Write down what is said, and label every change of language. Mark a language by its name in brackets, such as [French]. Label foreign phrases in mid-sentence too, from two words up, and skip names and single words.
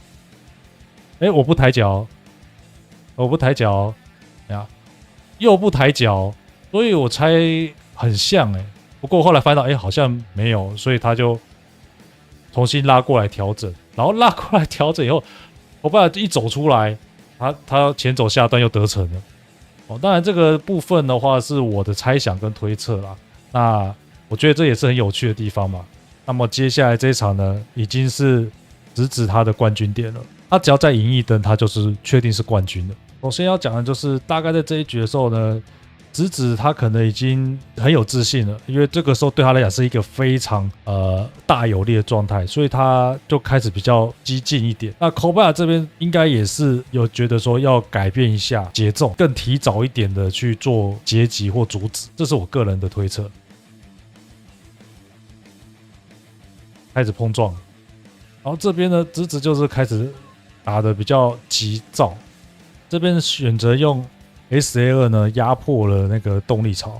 [Chinese] 我不抬腳，我不抬腳，又不抬腳，所以我猜很像不過後來翻到好像沒有，所以他就重新拉過來調整，然後拉過來調整以後，我把一走出來。他前走下段又得逞了，當然這個部分的話是我的猜想跟推測啦。那我覺得這也是很有趣的地方嘛。那麼接下來這一場呢，已經是直指他的冠軍點了。他只要再贏一燈，他就是確定是冠軍了。首先要講的就是大概在這一局的時候呢，直指他可能已經很有自信了，因為這個時候對他來講是一個非常大有利的狀態，所以他就開始比較激進一點。那口巴亞這邊應該也是有覺得說要改變一下節奏，更提早一點的去做截擊或阻止，這是我個人的推測。開始碰撞，然後這邊呢，直直就是開始打得比較急躁，這邊選擇用SA2呢壓迫了那個動力槽。